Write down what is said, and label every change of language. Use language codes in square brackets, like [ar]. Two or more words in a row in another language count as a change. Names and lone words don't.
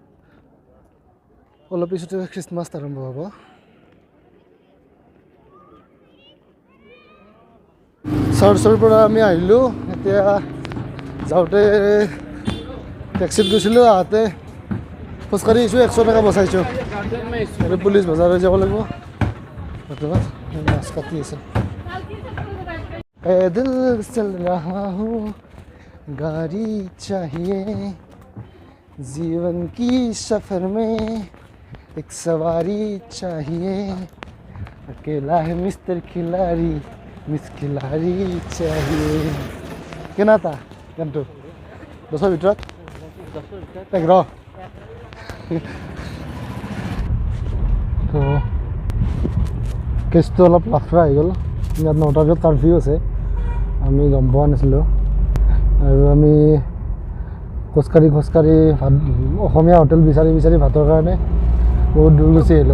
[as] অলপ পিছতে খ্ৰীষ্টমাছ আৰম্ভ হ'ব চাৰ্চৰ পৰা আমি আহিলোঁ এতিয়া যাওঁতে টেক্সিত গৈছিলোঁ আহোঁতে খোজকাঢ়ি আহিছোঁ 100 টকা বচাইছোঁ আৰু পুলিচ বজাৰলৈ যাব লাগিব বৰ্তমান মাছ কাটি আছে [hi] पैदल चल रहा हूँ गाड़ी चाहिए जीवन की सफ़र में एक सवारी चाहिए अकेला है मिस्टर खिलाड़ी मिस खिलाड़ी चाहिए केना था [as] गानটো 10ৰ ভিতৰত 11 তো কেছটো অলপ লাফৰা হৈ গ'ল ইয়াত 9টাৰ ভিতৰত কাৰ্ফিউ আছে আমি গম পোৱা নাছিলোঁ আৰু আমি খোজকাঢ়ি ভাত অসমীয়া হোটেল বিচাৰি ভাতৰ কাৰণে বহুত দূৰ গুচি আহিলোঁ